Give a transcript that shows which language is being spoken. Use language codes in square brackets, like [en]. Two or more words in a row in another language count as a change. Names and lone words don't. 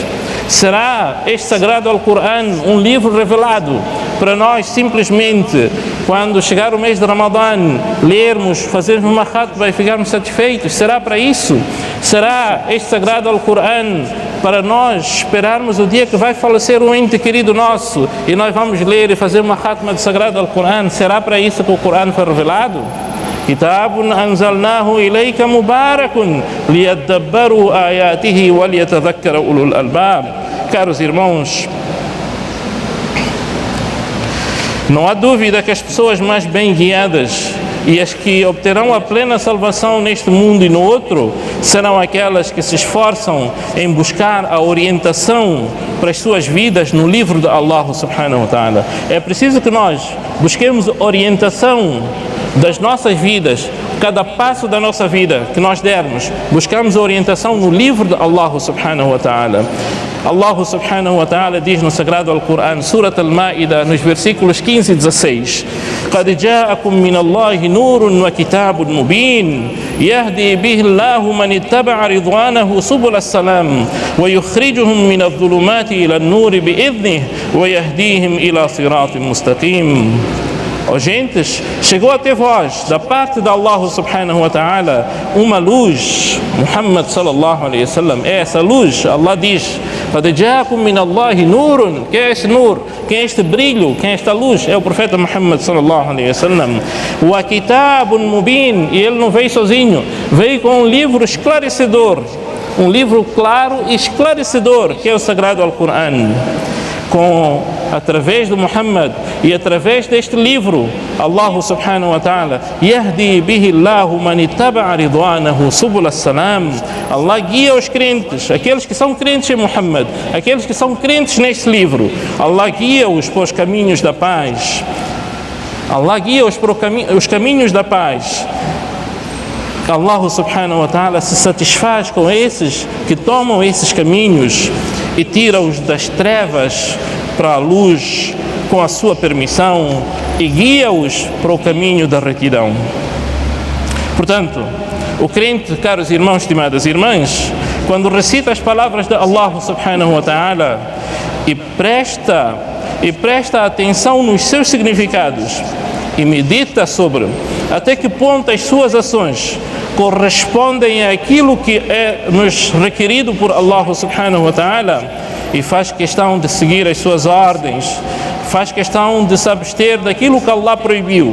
[pt] Será este Sagrado Al-Quran um livro revelado para nós simplesmente, quando chegar o mês de Ramadã, lermos, fazermos uma khatba e ficarmos satisfeitos? Será para isso? Será este Sagrado Al-Quran para nós esperarmos o dia que vai falecer um ente querido nosso e nós vamos ler e fazer uma khatma do Sagrado Alcorão? Será para isso que o Corão foi revelado? [ar] كتاب أنزلناه إليك مبارك ليدبروا آياته وليتذكر أولو الألباب. [pt] Caros irmãos, não há dúvida que as pessoas mais bem guiadas e as que obterão a plena salvação neste mundo e no outro serão aquelas que se esforçam em buscar a orientação para as suas vidas no livro de Allah [ar] سبحانه وتعالى. [pt] É preciso que nós busquemos orientação das nossas vidas, cada passo da nossa vida que nós dermos, buscamos a orientação no livro de Allah [ar] سبحانه وتعالى. [pt] Allah [ar] سبحانه وتعالى [pt] diz no Sagrado Alcorão, Surat Al-Ma'idah, nos versículos 15 e 16: [ar] قَدْ جَاءَكُم مِّنَ اللَّهِ نُورٌ وَكِتَابٌ مُبِينٌ يَهْدِي بِهِ اللَّهُ مَنِ اتَّبَعَ رِضْوَانَهُ سُبُلَ السَّلَامِ وَيُخْرِجُهُم مِّنَ الظُّلُمَاتِ إِلَى النُّورِ بِإِذْنِهِ وَيَهْدِيهِمْ إِلَى صِرَاطٍ مُّسْتَقِيمٍ. [pt] Ó gentes, chegou até vós, da parte de Allah [ar] سبحانه وتعالى, [pt] uma luz. Muhammad [ar] صلى الله عليه وسلم [pt] é essa luz. Allah diz: [ar] قَدْ جَاءَكُم مِّنَ اللَّهِ نُورٌ. [pt] Quem é este nur? Quem é este brilho? Quem é esta luz? É o profeta Muhammad [ar] صلى الله عليه وسلم. وَكِتَابٌ مُبِينٌ. [pt] E ele não veio sozinho, veio com um livro esclarecedor, um livro claro e esclarecedor, que é o Sagrado Alcorão. Através de Muhammad e através deste livro, [ar] الله سبحانه وتعالى يهدي به الله من اتبع رضوانه سبل السلام. [pt] Allah guia os crentes, aqueles que são crentes em Muhammad, aqueles que são crentes neste livro. Allah guia-os para os caminhos da paz. Allah guia-os para os caminhos da paz. Allah [ar] سبحانه وتعالى [pt] se satisfaz com esses que tomam esses caminhos e tira-os das trevas para a luz com a sua permissão e guia-os para o caminho da retidão. Portanto, o crente, caros irmãos, estimadas irmãs, quando recita as palavras de Allah [ar] سبحانه وتعالى [pt] e presta atenção nos seus significados e medita sobre até que ponto as suas ações correspondem àquilo que é nos requerido por Allah [ar] سبحانه وتعالى, [pt] e faz questão de seguir as suas ordens, faz questão de se abster daquilo que Allah proibiu.